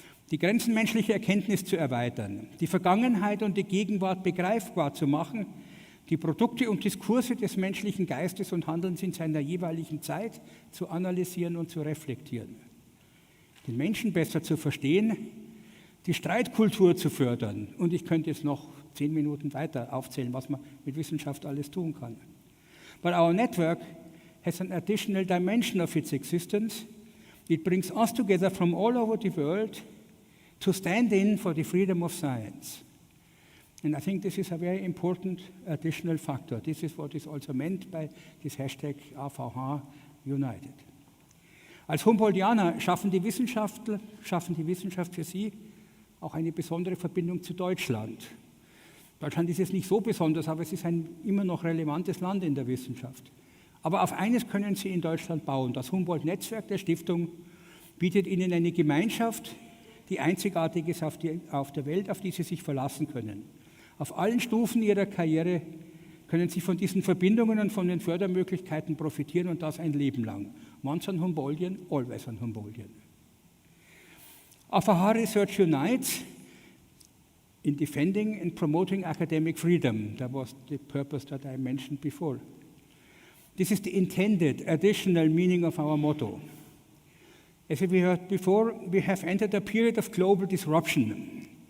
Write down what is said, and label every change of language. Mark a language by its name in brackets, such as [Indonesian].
[German] Die Grenzen menschlicher Erkenntnis zu erweitern, die Vergangenheit und die Gegenwart begreifbar zu machen, die Produkte und Diskurse des menschlichen Geistes und Handelns in seiner jeweiligen Zeit zu analysieren und zu reflektieren, den Menschen besser zu verstehen, die Streitkultur zu fördern. Und ich könnte jetzt noch 10 Minuten weiter aufzählen, was man mit Wissenschaft alles tun kann. [English] But our network has an additional dimension of its existence. It brings us together from all over the world to stand in for the freedom of science. And I think this is a very important additional factor. This is what is also meant by this hashtag AVH United. [German] Als Humboldtianer schaffen die Wissenschaft für Sie auch eine besondere Verbindung zu Deutschland. Deutschland ist jetzt nicht so besonders, aber es ist ein immer noch relevantes Land in der Wissenschaft. Aber auf eines können Sie in Deutschland bauen. Das Humboldt-Netzwerk der Stiftung bietet Ihnen eine Gemeinschaft, die einzigartig ist auf der Welt, auf die Sie sich verlassen können. Auf allen Stufen Ihrer Karriere können Sie von diesen Verbindungen und von den Fördermöglichkeiten profitieren und das ein Leben lang. [English] Once an Humboldtian, always an Humboldtian. AVH Research Unites in defending and promoting academic freedom. That was the purpose that I mentioned before. This is the intended additional meaning of our motto. As we heard before, we have entered a period of global disruption.